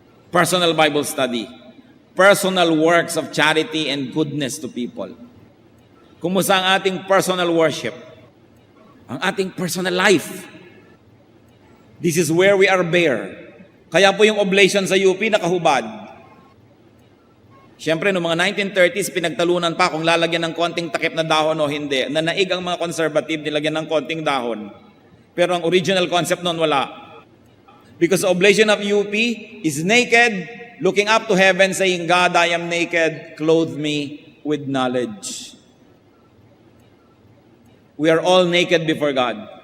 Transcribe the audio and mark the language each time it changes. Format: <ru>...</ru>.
<en>Personal Bible study. Personal works of charity and goodness to people.</en> <tl>Kumusta ang ating personal worship? Ang ating personal life.</tl> <en>This is where we are bare.</en> <tl>Kaya po yung oblation sa UP nakahubad. Siyempre, noong mga 1930s, pinagtalunan pa kung lalagyan ng konting takip na dahon o hindi. Nanaig ang mga conservative, nilagyan ng konting dahon. Pero ang original concept noon wala.</tl> <en>Because the oblation of UP is naked, looking up to heaven, saying, God, I am naked, clothe me with knowledge. We are all naked before God.</en>